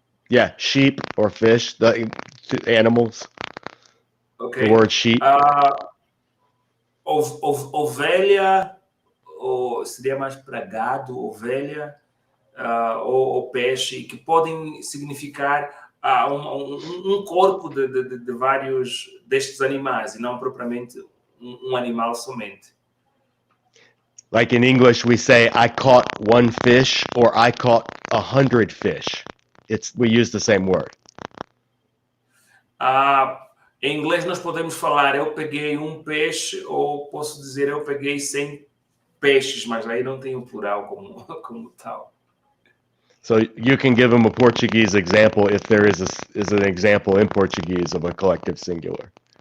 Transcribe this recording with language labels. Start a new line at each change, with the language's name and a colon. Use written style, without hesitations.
English: Yeah, sheep or fish, the animals. Okay. The word sheep.
Portuguese: Ovelha, ou seria mais para gado, ovelha, ou peixe, que podem significar um corpo de vários destes animais, e não propriamente um animal somente.
English: Like in English, we say, I caught one fish or I caught 100 fish. We use the same word.
Portuguese: Em inglês nós podemos falar, eu peguei um peixe, ou posso dizer, eu peguei 100 peixes, mas aí não tem o plural como tal.
English: So you can give them a Portuguese example if there is an example in Portuguese of a collective singular.